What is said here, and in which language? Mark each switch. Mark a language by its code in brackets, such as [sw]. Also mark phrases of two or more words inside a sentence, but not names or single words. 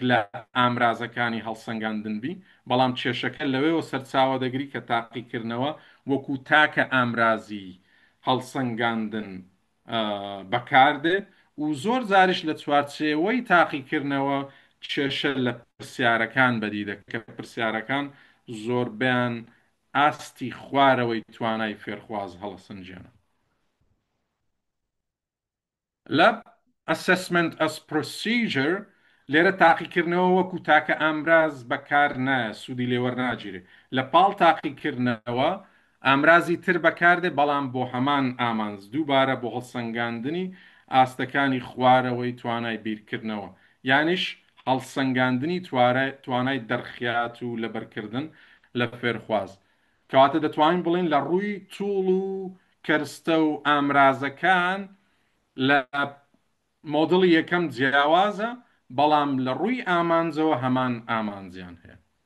[ckb] لە ئامرازەکانی هەڵسەنگاندن بی بەڵام کێشەکە لەوەیەوە سەرچاوە دەگری کە تاقیکردنەوە وەکو تاکە ئامرازی هەڵسەنگاندن بەکاردێ و زۆر جاریش لە چوارچێوەی تاقیکردنەوە کێشە لە پرسیارەکان بەدی دەکات کە پرسیارەکان زۆربیان ئاستی خوارەوەی توانای فێرخواز هەڵسەنجێنە لە [en] assessment as procedure [ckb] لێرە تاقیکردنەوە وەکو تاکە ئامراز بەکار نایە سوودی لێوەرناگیرێت لە پاڵ تاقیکردنەوە ئامرازی تر بەکاردێ بەڵام بۆ هەمان ئامانز دووبارە بۆ هەڵسەنگاندنی ئاستەکانی خوارەوەی توانای بیرکردنەوە یانیش هەڵسەنگاندنی توانای دەرخیات و لەبەرکردن لە فێرخواز کەواتە دەتوانین بڵین لە ڕووی تووڵ و کەرستە و ئامرازەکان لە مۆدڵی یەکەم جیاوازە بەڵام لە ڕووی ئامانجەوە هەمان ئامانجیان هەیە